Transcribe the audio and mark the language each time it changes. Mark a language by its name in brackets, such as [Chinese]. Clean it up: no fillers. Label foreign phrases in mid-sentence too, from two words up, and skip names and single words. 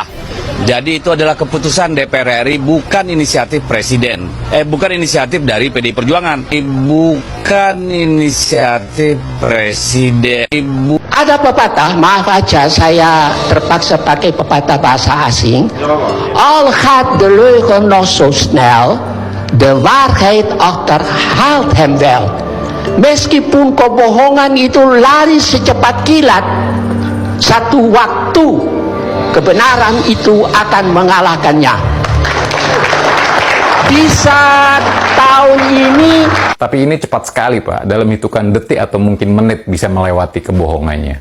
[Indonesian] Jadi itu adalah keputusan DPR RI, bukan inisiatif Presiden. Bukan inisiatif dari PDI Perjuangan. Bukan inisiatif Presiden. Ada pepatah, maaf aja saya terpaksa pakai pepatah bahasa asing. [Dutch] Al gaat de leugen nog zo snel, de waarheid achterhaalt hem wel. [Indonesian] Meskipun kebohongan itu lari secepat kilat, satu waktu kebenaran itu akan mengalahkannya. Bisa tahun ini. Tapi ini cepat sekali Pak, dalam hitungan detik atau mungkin menit bisa melewati kebohongannya.